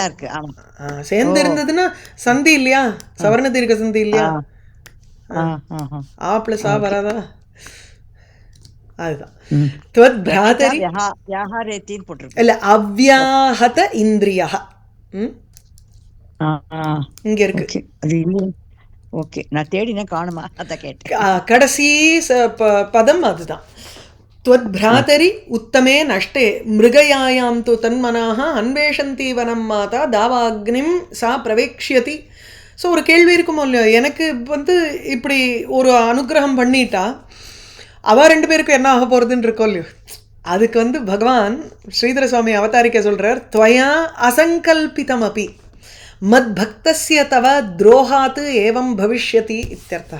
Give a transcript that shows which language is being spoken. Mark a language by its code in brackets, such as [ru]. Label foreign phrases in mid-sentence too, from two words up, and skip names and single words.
[ta] சேர்ந்து இருந்ததுன்னா சந்தி இல்லையா, சவர்ண தீர்க்க சந்தி இல்லையா, ஆ பிளஸ் ஆ வராதா, அதுதான். இல்ல [sa] अव्याहत इन्द्रिया [ta] இங்க இருக்கு. ஓகே, நான் தேடினா காணுமா, அத கேட்டேன். கடைசி பதம் அதுதான். [sa] त्वद्भ्रातरि उत्तमे नष्टे मृगयायां तु तन्मनाः अन्वेषन्ति वनं माता दावाग्निं सा प्रवेक्ष्यति. [ta] ஸோ ஒரு கேள்வி இருக்குமோ இல்லையோ, எனக்கு இப்படி ஒரு அனுகிரகம் பண்ணிட்டா அவள் 2 பேருக்கும் என்ன ஆக போகிறதுன்னு இருக்கோ இல்லையோ, அதுக்கு பகவான் ஸ்ரீதர சுவாமி அவதாரிக்க சொல்கிறார். [sa] त्वया असङ्कल्पितम् अपि, मत् भक्तस्य तव द्रोहात्तु एवं भविष्यति इत्यर्थः.